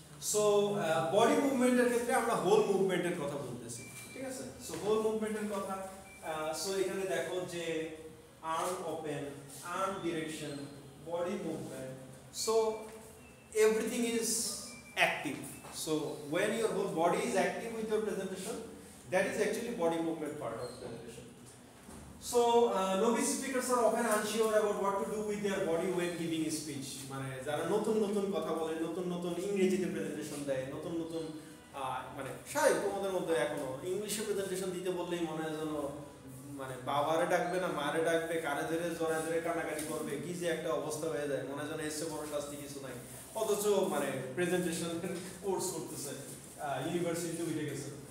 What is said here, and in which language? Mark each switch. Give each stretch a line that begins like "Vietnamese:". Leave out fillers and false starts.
Bangla: So body মুভমেন্টের ক্ষেত্রে আমরা whole মুভমেন্টের কথা বলতেছি, ঠিক আছে? সো হোল মুভমেন্টের কথা, সো এখানে দেখো যে arm open, arm direction,
English: body movement, so everything is active. So when your whole body is active with your presentation, that is actually body movement part of presentation. So novice speakers are often unsure about what to do with their body when giving a speech.
Bangla: মানে যারা নতুন নতুন কথা বলে, নতুন নতুন ইংরেজিতে presentation দেয়, নতুন নতুন মানে স্বাভাবিক তোমাদের মধ্যে এখনো ইংলিশে প্রেজেন্টেশন দিতে বললেই মনে হয় যেন মানে বাবারে ডাকবে না মারে ডাকবে, কানে ধরে জড়ায় ধরে কানাকানি করবে, কি যে একটা অবস্থা হয়ে যায়, মনে হয় যেন এসে বড় শাস্তি কিছু নাই, অথচ মানে প্রেজেন্টেশন কোর্স করতেছে, ইউনিভার্সিটিতে উঠে গেছে।